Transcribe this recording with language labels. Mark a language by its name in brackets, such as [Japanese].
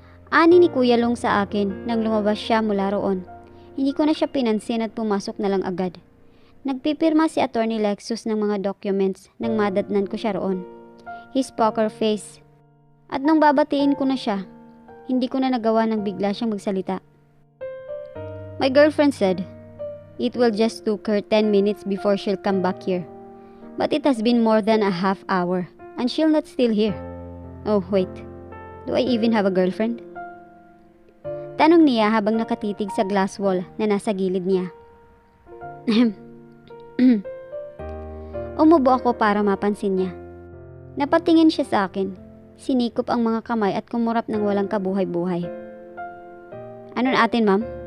[Filipino] Ani ni Kuya Long sa akin nang lumabas siya mula roon. Hindi ko na siya pinansin at pumasok na lang agad. Nagpipirma si Attorney Lexus ng mga documents nang madatnan ko siya roon. [English] His poker face. [Filipino] At nung babatiin ko na siya, hindi ko na nagawa nang bigla siyang magsalita. [English] My girlfriend said, it will just took her 10 minutes before she'll come back here. But it has been more than a half hour and she'll not still here. Oh, wait. Do I even have a girlfriend? [Filipino] Tanong niya habang nakatitig sa glass wall na nasa gilid niya. Umubo ako para mapansin niya. Napatingin siya sa akin. Sinikop ang mga kamay at kumurap ng walang kabuhay-buhay. Ano atin, ma'am?